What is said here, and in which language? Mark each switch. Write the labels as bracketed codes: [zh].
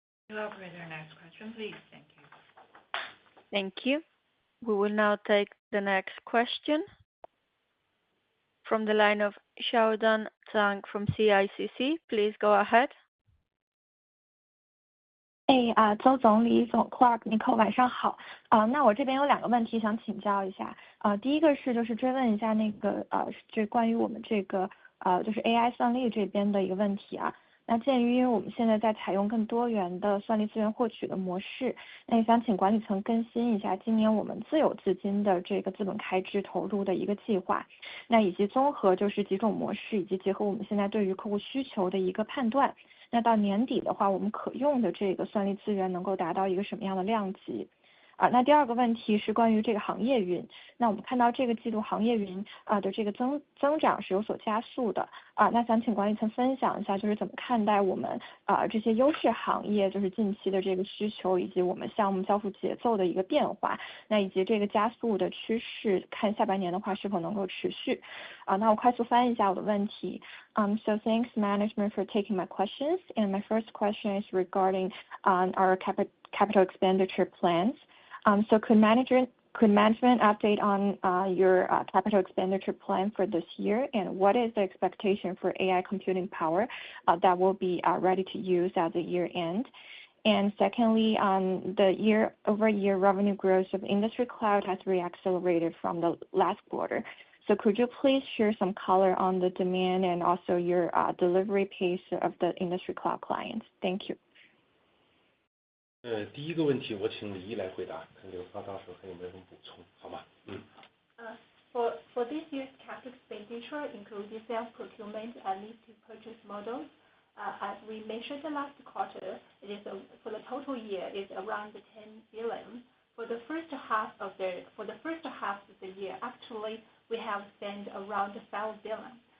[en] Operator, next question, please. Thank you. Thank you. We will now take the next question. from the line of Xiaodan Zhang from CICC. Please go ahead. [zh] 周总、李总、Clark、Nicole 晚上好。那我这边有2个问题想请教一下。第一个是就是追问一下那个这关于我们这个就是 AI 算力这边的一个问题啊。那鉴于因为我们现在在采用更多元的算力资源获取的模式，那也想请管理层更新一下今年我们自有资金的这个资本开支投入的一个计划，那以及综合就是几种模式以及结合我们现在对于客户需求的一个判断。那到年底的话，我们可用的这个算力资源能够达到一个什么样的量级？那第2个问题是关于这个行业云。那我们看到这个季度行业云的这个增长是有所加速的那想请管理层分享一下，就是怎么看待我们这些优势行业就是近期的这个需求，以及我们项目交付节奏的一个变化，那以及这个加速的趋势，看下半年的话是否能够持续。那我快速翻译一下我的问题。 [en] So thanks management for taking my questions. And my first question is regarding our capital expenditure plans. So could management update on your capital expenditure plan for this year, and what is the expectation for AI computing power that will be ready to use at the year end? And secondly, the year-over-year revenue growth of industry cloud has reaccelerated from the last quarter. So could you please share some color on the demand and also your delivery pace of the industry cloud clients? Thank you. [zh] 第一个问题我请李毅来回答，看刘涛到时候还有没有什么补充，好吗？ [en] For this year's capital expenditure, including sales procurement and lease to purchase models, as we mentioned the last quarter, it is for the total year is around 10 billion. For the first half of the year, actually we have spent around 5 billion.